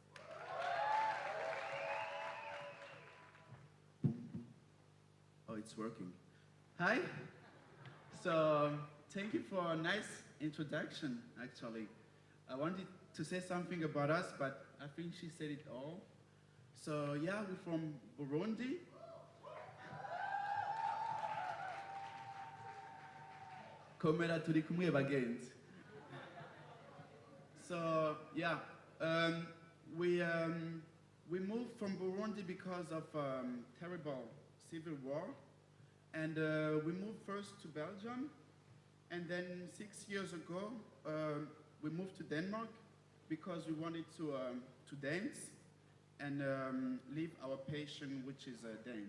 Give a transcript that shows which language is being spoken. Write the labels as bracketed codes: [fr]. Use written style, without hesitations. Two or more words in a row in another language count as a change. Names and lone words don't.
[en] Oh, it's working. Hi. So, thank you for a nice introduction, actually. I wanted to say something about us, but I think she said it all. So, yeah, we're from Burundi. [rn] Komera turi kumwe bagenzi. [en] So, yeah, we moved from Burundi because of terrible civil war, and we moved first to Belgium, and then 6 years ago we moved to Denmark because we wanted to dance and live our passion, which is dance.